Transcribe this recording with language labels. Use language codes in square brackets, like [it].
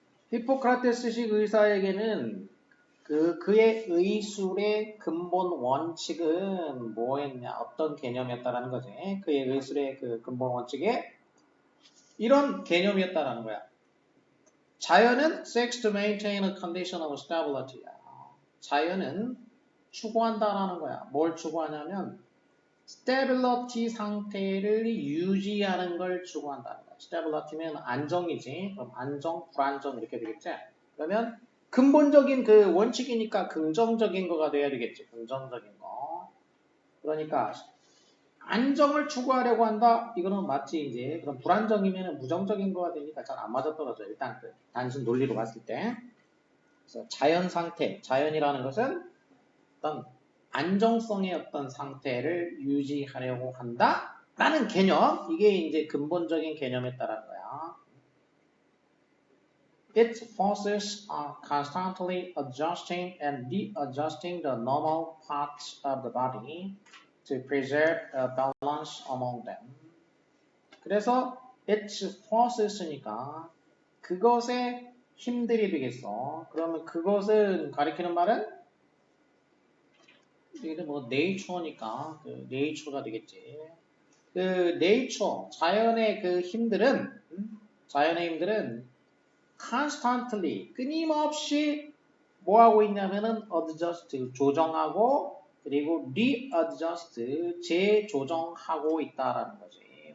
[ko] 히포크라테스식 의사에게는 그의 의술의 근본 원칙은 뭐였냐, 어떤 개념이었다라는 거지. 그의 의술의 그 근본 원칙에 이런 개념이었다라는 거야. 자연은 [en] seeks to maintain a condition of stability. [ko] 자연은 추구한다라는 거야. 뭘 추구하냐면 stability 상태를 유지하는 걸 추구한다는 거야. stability면 안정이지. 그럼 안정, 불안정 이렇게 되겠지. 그러면 근본적인 그 원칙이니까 긍정적인 거가 돼야 되겠지. 긍정적인 거. 그러니까 안정을 추구하려고 한다. 이거는 맞지 이제. 그럼 불안정이면 부정적인 거가 되니까 잘 안 맞아떨어져. 일단 그 단순 논리로 봤을 때. 그래서 자연 상태, 자연이라는 것은 어떤 안정성의 어떤 상태를 유지하려고 한다라는 개념. 이게 이제 근본적인 개념에 따른 거야. [en] Its forces are constantly adjusting and readjusting the normal parts of the body to preserve a balance among them. [ko] 그래서 its forces니까 그것의 힘들이 되겠어. 그러면 그것은 가리키는 말은 이게 뭐 네이처니까 그 네이처가 되겠지. 그 네이처 자연의 그 힘들은 자연의 힘들은 constantly 끊임없이 뭐 하고 있냐면은 adjust 조정하고 그리고 readjust 재조정하고 있다라는 거지.